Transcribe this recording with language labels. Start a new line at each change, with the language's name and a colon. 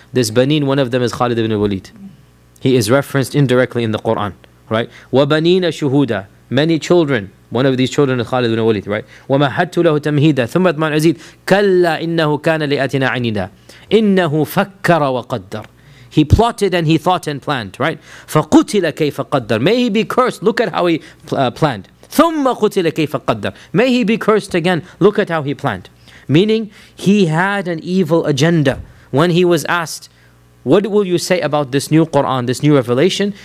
English: This بنين, one of them is Khalid ibn Walid. He is referenced indirectly in the Quran, right?
Arabic: وبنين شهودا,
English: many children. One of these children is Khalid ibn Walid, right?
Arabic: ومهدت له تمهيدا ثم أتمنى عزيز كلا إنه كان لأتنا عنيدا إِنَّهُ فَكَّرَ وَقَدَّرَ.
English: He plotted and he thought and planned, right?
Arabic: فَقُتِلَ كَيْفَ قَدَّرَ.
English: May he be cursed, look at how he planned.
Arabic: ثُمَّ قُتِلَ كَيْفَ قَدَّرَ.
English: May he be cursed again, look at how he planned. Meaning, he had an evil agenda. When he was asked, what will you say about this new Quran, this new revelation?